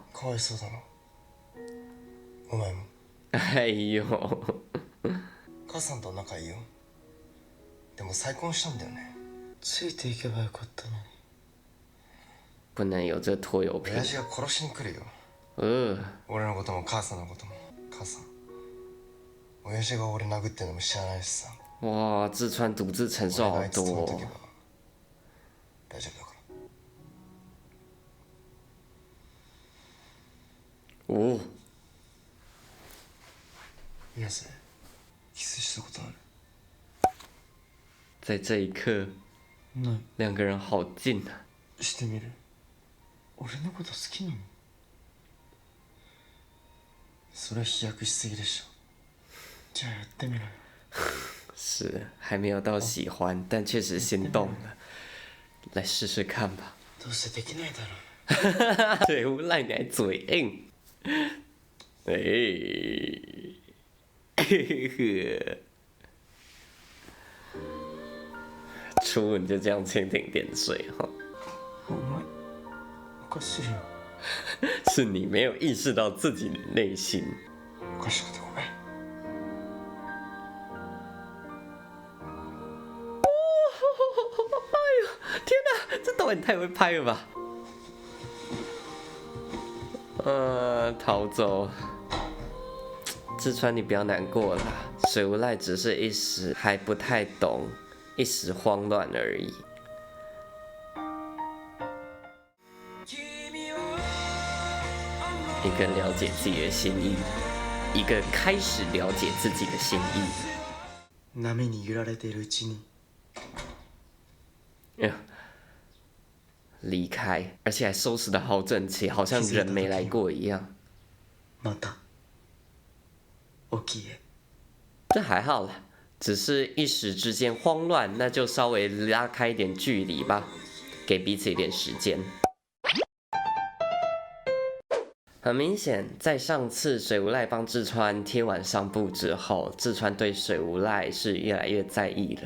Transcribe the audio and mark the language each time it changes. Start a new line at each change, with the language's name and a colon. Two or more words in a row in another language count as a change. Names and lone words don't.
Japanese: かわいそうだな。お前も。
Chinese: 哎呦，
Japanese: 母さんと仲いいよ。でも再婚したんだよね。ついていけばよかったのに。
Chinese: 不能有这拖油瓶。
Japanese: 親父が殺しに来るよ。俺のことも母さんのことも。母さん親父が俺殴ってんのも知らないしさ。
Chinese: 哇，志川独自承受好
Japanese: 俺があいつ止め
Chinese: 多
Japanese: とけば
Chinese: 哦。
Japanese: 大丈夫だから。
Chinese: 哦，
Japanese: 宮瀬キスしたことある？
Chinese: 在这一刻，
Japanese: ない。
Chinese: 两个人好近啊。
Japanese: してみる？俺のこと好きなの？それは飛躍しすぎでしょ。じゃあやってみろよ。
Chinese: 是还没有到喜欢，但确实心动了，来试试看吧。
Japanese: どうせできないだろ。
Chinese: 水无赖你还嘴硬，哎，初吻就这样蜻蜓点水哈，
Japanese: お前おかしいよ。
Chinese: 是你没有意识到自己的内心。
Japanese: おかしくてごめん。
Chinese: 天哪，这导演太会拍了吧！逃走。志川，你不要难过啦，水无赖只是一时还不太懂，一时慌乱而已。一个了解自己的心意，一个开始了解自己的心意。
Japanese: 波に揺られているうちに。
Chinese: 离开，而且还收拾得好整齐，好像人没来过一样。
Japanese: また起きへ。
Chinese: 这还好啦，只是一时之间慌乱，那就稍微拉开一点距离吧，给彼此一点时间。很明显，在上次水无赖帮志川贴完上部之后，志川对水无赖是越来越在意了。